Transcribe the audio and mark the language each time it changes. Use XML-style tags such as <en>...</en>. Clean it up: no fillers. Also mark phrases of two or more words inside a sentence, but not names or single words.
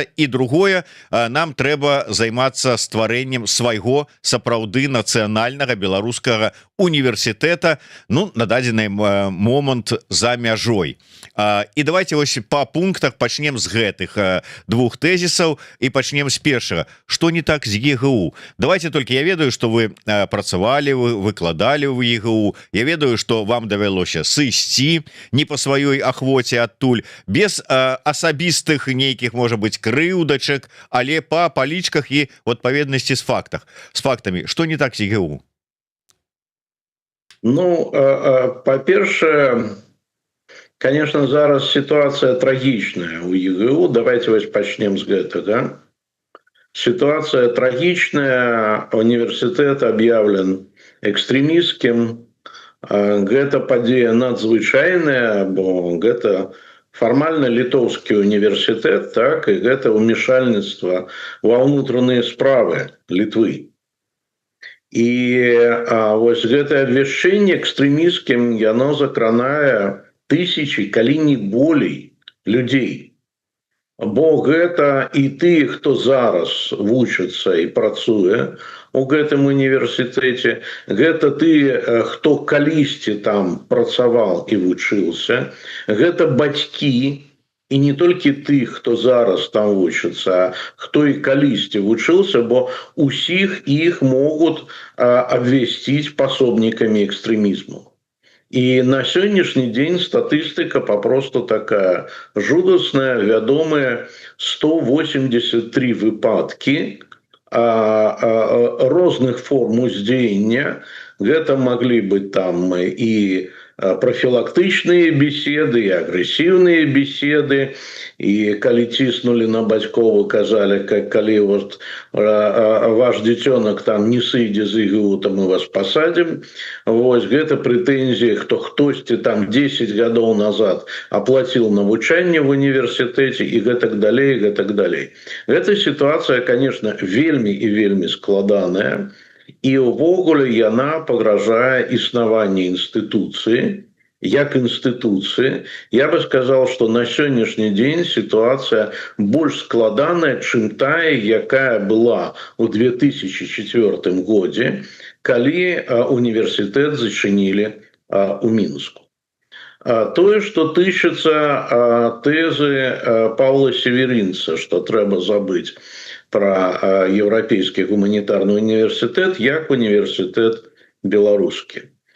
<be>І другое, нам трэба займацца стварэннем свайго сапраўды нацыянальнага беларускага універсітэта, ну, на дадзены момант за мяжой. І давайте вось па пунктах пачнем з гэтых двух тэзісаў і пачнем з першага.</be> <ru>Что не так з ЕГУ? Давайте только,</ru> <be>я ведаю, что вы працавалі, выкладалі в ЕГУ, я ведаю, что вам давялося сысці не по сваёй ахвоце адтуль, без асабістых нейкіх, можа быть, крыўдачак, але па палічках і в адпаведнасці з фактамі.</be> <ru>Что не так з ЕГУ? Ну, по-першае, конечно, зараз ситуация трагичная у ЕГУ.</ru> <be>Давайте вось пачнем з гэтага.</be> <ru>Ситуация трагичная, университет объявлен экстремистским.</ru> <be>Гэта падзея надзвычайная, бо гэта</be> <ru>формально литовский университет,</ru> <be>так, и гэта ўмешальніцтва ва ўнутраныя справы Литвы. И вось гэтае абвяшчэнне экстремистским, яно закранае тысячи, калі не болей людзей. Бо гэта і ты, хто зараз вучыцца і працуе у гэтым універсітэце, гэта ты, хто калісьці там працаваў і вучыўся, гэта бацькі, і не толькі ты, хто зараз там вучыцца, а хто і калісьці вучыўся, бо усіх іх могуць абвясціць пасобнікамі экстрэмізму.</be> <ru>И на сегодняшний день статистика попросту такая</ru> <be>жудасная, вядомые 183 выпадки розных форм уздзеяння. Гэта</be> <ru>могли быть</ru> <be>там и профилактычныя беседы,</be> <ru>и агрессивные беседы,</ru> <be>и калі ціснули на бацькоў, казали, калі вот ваш дзіцёнак там не сыдзе з ЕГУ,</be> <ru>то мы вас посадим.</ru> <be>Вось гэта прэтэнзіі, хто хтосьці там 10 гадоў назад оплатил навучанне в універсітэце и гэтак далей, гэтак далей.</be> <ru>Эта ситуация, конечно,</ru> <be>вельмі и вельмі складаная. І ўвогуле яна пагражае існаванне інстытуцыі, як інстытуцыі.</be> <ru>Я бы сказал, что</ru> <be>на сённяшні дзень ситуация больш складаная, чым тая, якая была ў 2004 годзе, калі універсітэт зачынілі у Мінску. Тое, што тычыцца тэзы Павла Севярынца, што трэба забыць про Еўрапейскі гуманітарны універсітэт як універсітэт беларускі.</be>